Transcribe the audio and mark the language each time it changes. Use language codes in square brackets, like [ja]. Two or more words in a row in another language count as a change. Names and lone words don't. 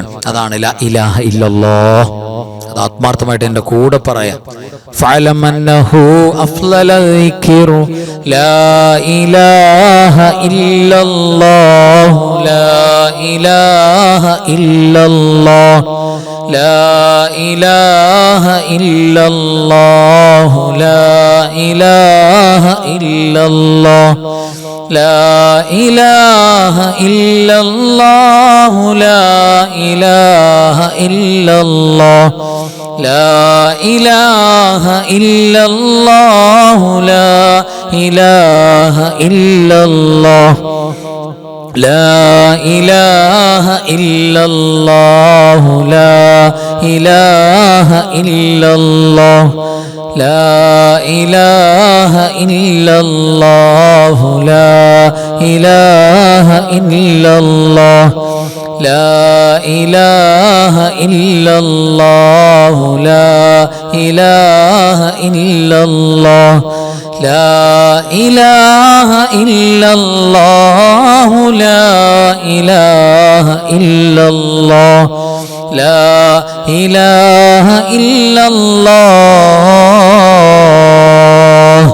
[ar] അതാണ് لا إله إلا الله. [ml] അത് ആത്മാർത്ഥമായിട്ട് എൻ്റെ കൂടെ പറയാം. [ar] فاعلم أنه أفضل ذكر لا إله إلا الله. لا إله إلا الله. لا إله إلا الله. لا إله إلا الله. لا إله إلا الله. لا إله إلا الله. لا إله إلا الله. لا إله إلا الله. لا إله إلا الله. لا إله إلا الله. لا إله إلا الله لا إله إلا الله لا إله إلا الله لا إله إلا الله لا إله إلا الله لا إله إلا الله لا إله إلا الله.